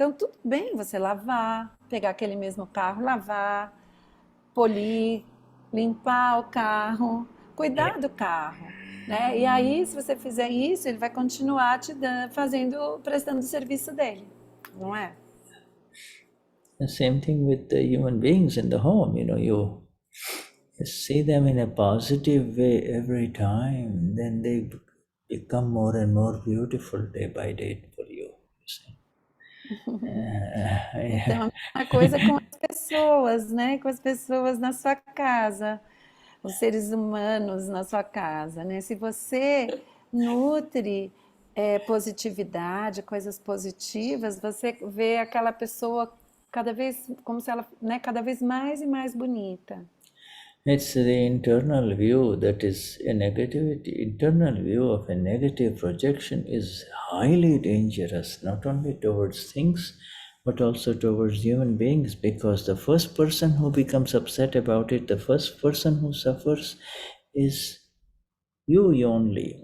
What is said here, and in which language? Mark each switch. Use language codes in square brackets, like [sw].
[pt] Então, tudo bem você lavar, pegar aquele mesmo carro, lavar, polir, limpar o carro, cuidar do carro, né? E aí, se você fizer isso, ele vai continuar te prestando o serviço dele, não é? [en] The same thing with the human beings in the home. You see them in a positive way every time, then they become more and more beautiful day by day for you. [pt] Então, a mesma coisa com as pessoas, né? Com as pessoas na sua casa, os seres humanos na sua casa, né? Se você nutre positividade, coisas positivas, você vê aquela pessoa cada vez como se ela, né, cada vez mais e mais bonita. [en] It's the internal view that is a negativity. Internal view of a negative projection is highly dangerous, not only towards things, but also towards human beings, because the first person who becomes upset about it, the first person who suffers is you only.